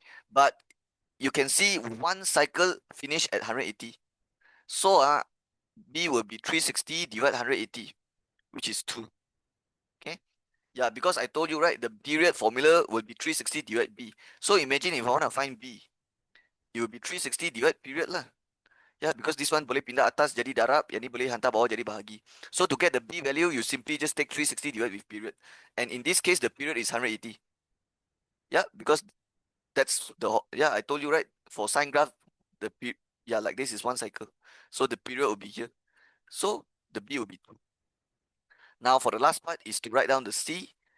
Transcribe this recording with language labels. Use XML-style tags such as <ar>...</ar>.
<en>But you can see one cycle finish at 180. So B will be 360 divided 180, which is 2. Okay. Yeah, because I told you, right, the period formula will be 360 divided B. So imagine if I want to find B, it will be 360 divided period lah. Yeah, because this one</en> <ms>boleh pindah atas jadi darab, yang ni boleh hantar bawah jadi bahagi.</ms> <en>So to get the B value, you simply just take 360 divided with period. And in this case, the period is 180. Yeah, because that's yeah, I told you, right, for sine graph, yeah, like this is one cycle. So the period will be here. So the B will be 2. Now for the last part is to write down the C.</en>